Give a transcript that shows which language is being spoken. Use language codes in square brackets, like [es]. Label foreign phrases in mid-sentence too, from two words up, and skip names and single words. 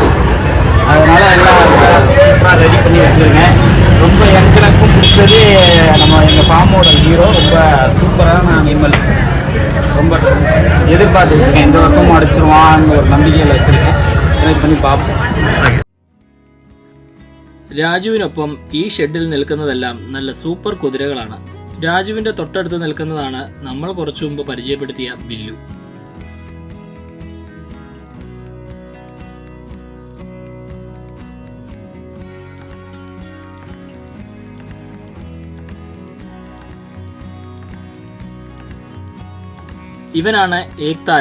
[ta] அதனால் எல்லாம் சூப்பராக ரெடி பண்ணி வச்சுருக்கேன். ரொம்ப எனக்கும் பிடிச்சது நம்ம எங்கள் ஃபார்மோட ஹீரோ. ரொம்ப சூப்பரான அனிமல். ரொம்ப எதிர்பார்த்துருக்கேன். இந்த வருஷமும் அடிச்சிருவான்னு ஒரு நம்பிக்கையில் வச்சுருக்கேன். ட்ரை பண்ணி பார்ப்போம். [ml] രാജുവിനൊപ്പം ഈ ഷെഡിൽ നിൽക്കുന്നതെല്ലാം നല്ല സൂപ്പർ കുതിരകളാണ്. രാജുവിൻ്റെ തൊട്ടടുത്ത് നിൽക്കുന്നതാണ് നമ്മൾ കുറച്ചു മുമ്പ് പരിചയപ്പെടുത്തിയ ബില്ലു. ഇവനാണ് ഏക്താര.